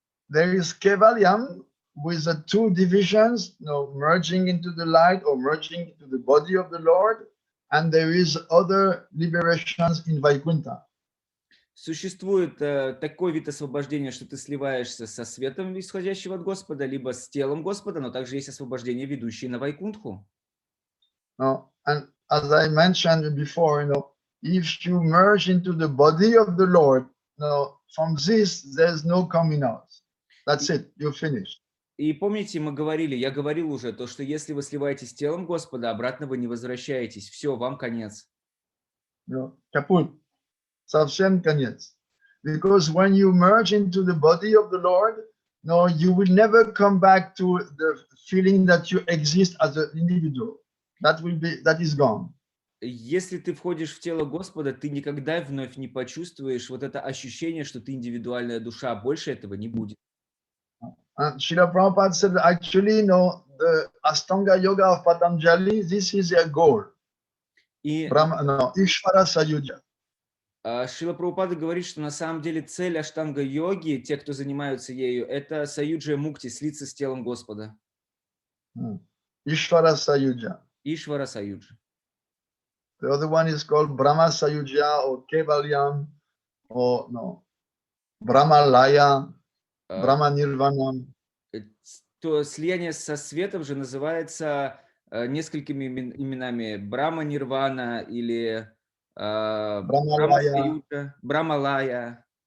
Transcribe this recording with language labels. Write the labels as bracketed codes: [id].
[en] There is Kevalyam with the two divisions, merging into the light or merging into the body of the Lord, and there is other liberations in Vaikuntha. [ru] Существует такой вид освобождения, что ты сливаешься со светом, исходящего от Господа, либо с телом Господа, но также есть освобождение, ведущее на Вайкунтху. [en] And as I mentioned before, if you merge into the body of the Lord, from this there's no coming out. That's it. You're finished. [ru] И помните, я говорил уже, то, что если вы сливаетесь с телом Господа, обратно вы не возвращаетесь. Все, вам конец. Kaput. Совсем конец. [en] Because when you merge into the body of the Lord, you will never come back to the feeling that you exist as an individual. That is gone. [ru] Если ты входишь в тело Господа, ты никогда вновь не почувствуешь вот это ощущение, что ты индивидуальная душа. Больше этого не будет. [en] Srila Prabhupada said, actually, the Astanga Yoga of Patanjali, this is their goal. [sa] Ishvara Sayuja. [ru] Шрила Прабхупада говорит, что на самом деле цель аштанга-йоги, те, кто занимаются ею, это саюджа мукти, слиться с телом Господа. [sa] Ishvara Sayuja. Ишвара Саюджа. [en] The other one is called Brahma Sayuja or Kevalyam or Brahma Laya, Brahma Nirvana. [ru] То слияние со светом же называется несколькими именами Брахма Нирвана или Брахма Саюджа, Брахма Лая,